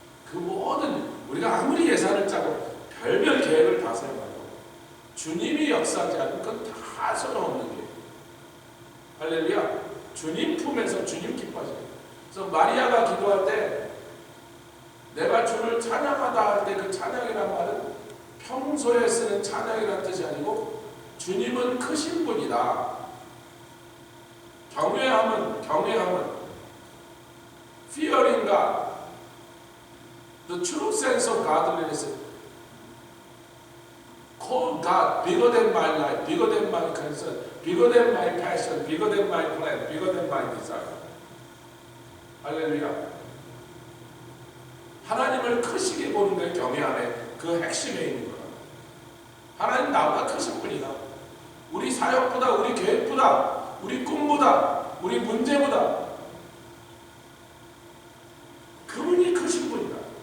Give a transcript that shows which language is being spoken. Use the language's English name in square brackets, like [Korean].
[Korean] 그 모든 우리가 아무리 예산을 짜고 별별 계획을 다 세워가지고 주님이 역사하지 않는 건 다 소용없는 게. 할렐루야. 주님 품에서 주님 기뻐하시는. 그래서 마리아가 기도할 때 내가 주를 찬양하다 할 때 그 찬양이란 말은 평소에 쓰는 찬양이란 뜻이 아니고 주님은 크신 분이다. [English] 경외함은 fearing God, the true sense of godliness, call God bigger than my life, bigger than my concern, bigger than my passion, bigger than my plan, bigger than my desire. [Korean] 할렐루야. 하나님을 크시게 보는 게 경외함의 그 핵심에 있는 거야. 하나님 나보다 크신 분이다. 우리 사역보다, 우리 계획보다, 우리 꿈보다, 우리 문제보다 그분이 크신 분이다.